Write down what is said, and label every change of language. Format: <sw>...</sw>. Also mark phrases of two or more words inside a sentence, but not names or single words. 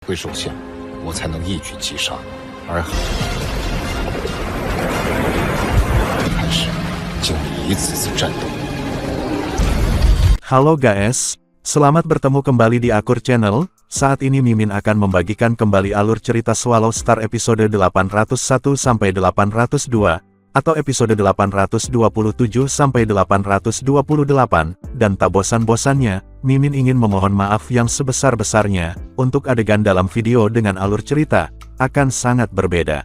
<zh>会受限，我才能一举击杀。而还是经历一次次战斗。</zh> <id>Halo guys, selamat bertemu kembali di Akur Channel. Saat ini Mimin akan membagikan kembali alur cerita Swallow Star episode 801-802, atau episode 827-828, dan tak bosan-bosannya, Mimin ingin memohon maaf yang sebesar-besarnya, untuk adegan dalam video dengan alur cerita, akan sangat berbeda.</id>